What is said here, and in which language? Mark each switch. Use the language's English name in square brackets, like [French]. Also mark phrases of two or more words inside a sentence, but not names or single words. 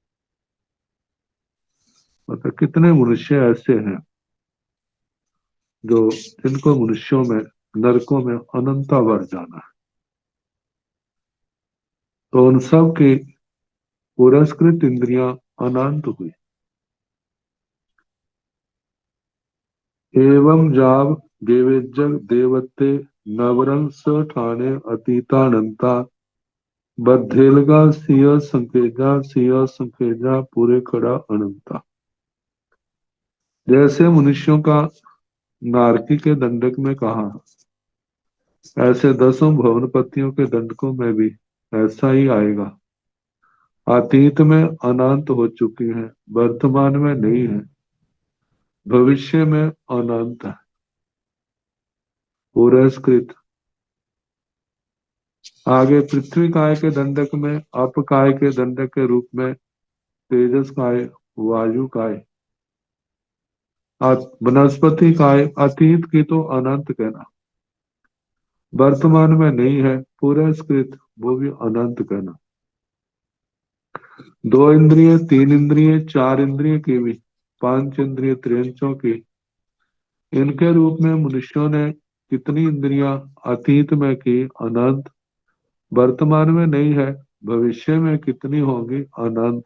[Hindi] मतलब कितने मनुष्य ऐसे हैं जो जिनको मनुष्यों में नरकों में अनंता बढ़ जाना है। तो उन सब की पुरस्कृत इंद्रियां अनंत हुई। [Prakrit languages] एवं जाव देवेज्जग देवते नवरंग स ठाणे अतीतानंता बद्धेलगा सिया संकेजा पूरे खड़ा अनंता। [Hindi] जैसे मनुष्यों का नारकी के दंडक में कहा, ऐसे दसों भुवनपतियों के दंडकों में भी ऐसा ही आएगा। अतीत में अनंत हो चुकी है, वर्तमान में नहीं है, भविष्य में अनंत है, पुरस्कृत। आगे पृथ्वी काय के दंडक में अप काय के दंडक के रूप में तेजस काय, वायु काय, वनस्पति काय, अतीत की तो अनंत कहना, वर्तमान में नहीं है, पुरस्कृत वो भी अनंत कहना। दो इंद्रिय, तीन इंद्रिय, चार इंद्रिय की भी, पांच इंद्रिय त्रियंचों की, इनके रूप में मनुष्यों ने कितनी इंद्रियां अतीत में की, अनंत, वर्तमान में नहीं है, भविष्य में कितनी होगी, अनंत।